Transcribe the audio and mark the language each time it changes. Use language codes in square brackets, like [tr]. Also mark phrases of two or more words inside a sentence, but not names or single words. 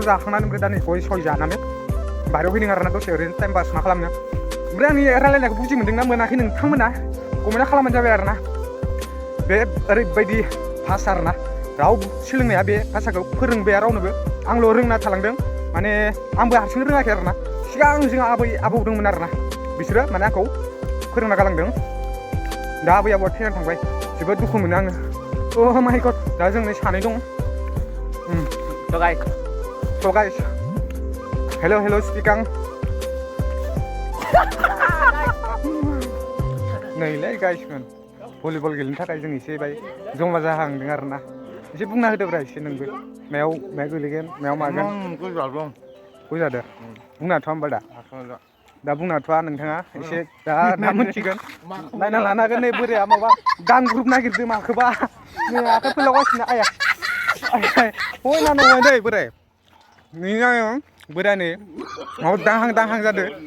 [brx] जाखांनानै ओमफ्राय दा नै गय सय जानानै बाहेरायाव फैदों आरोना दसे ओरैनो [en] time pass [brx] मा खालामनो ओमफ्राय आंनि रायलायनायखौ बुजि मोनदोंना मोनाखै नोंथांमोना कमेन्ट खालामबानो जाबाय आरोना बे ओरैबायदि भाषा आरोना रावबो सोलोंनाया बे भाषाखौ फोरोंबाया रावनोबो आंल' रोंना थालांदों माने आंबो हारसिं रोङाखै आरोना सिगां जोंहा आबौ दंमोन आरोना बिसोरो माने आंखौ फोरोंना गालांदों दा आबै आबौआ थैनानै थांबाय जोबोद दुखु मोनो आङो [en] oh my god [brx] दा जों नै सानै दं [en] So guys hello speaking [brx] नैलै गाइसमोन भलिबल गेलेनो थाखाय जों एसे बाय जमा जाहांदों आरोना एसे बुंना होदोब्रा एसे नोंबो मायाव गोलैगोन मायाव मागोन गय जादों बुंनाथ' होमबा दा बुंनाथ'आ नोंथाङा एसे दा मोनथिगोन नायना लानो हागोन नै बोराया माबा गान ग्रुप नागिरदों माखौबा नै आखाइ फोलावगासिनो आया हयना नङा दै बोराय नै आङो बोराय नै माबा दाहां जादों